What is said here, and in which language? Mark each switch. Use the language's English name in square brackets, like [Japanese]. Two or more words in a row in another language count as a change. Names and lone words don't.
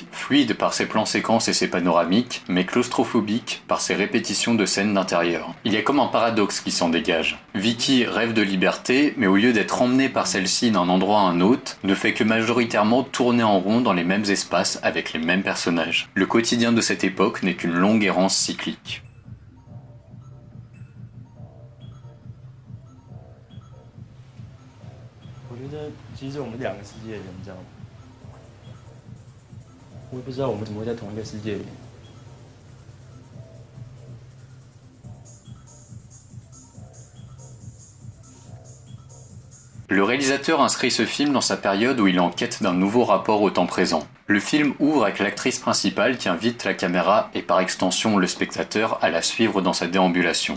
[French] Fluide par ses plans séquences et ses panoramiques, mais claustrophobique par ses répétitions de scènes d'intérieur. Il y a comme un paradoxe qui s'en dégage. Vicky rêve de liberté, mais au lieu d'être emmenée par celle-ci d'un endroit à un autre, ne fait que majoritairement tourner en rond dans les mêmes espaces avec les mêmes personnages. Le quotidien de cette époque n'est qu'une longue errance cyclique. [Chinese] 我觉得其实我们两个世界的人，你知道吗？我也不知道我们怎么会在同一个世界里。 [French] Le réalisateur inscrit ce film dans sa période où il est en quête d'un nouveau rapport au temps présent. Le film ouvre avec l'actrice principale qui invite la caméra et par extension le spectateur à la suivre dans sa déambulation.